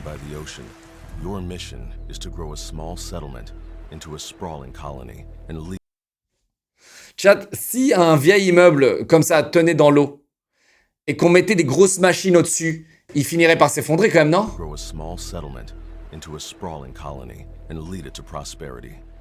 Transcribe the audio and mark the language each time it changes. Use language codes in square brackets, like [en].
[en] Your mission is to grow a small settlement into a sprawling colony and lead. [fr] Chat, si un vieil immeuble comme ça tenait dans l'eau et qu'on mettait des grosses machines au-dessus, il finirait par s'effondrer quand même, non? [en] Grow a small settlement into a sprawling colony and lead it to prosperity.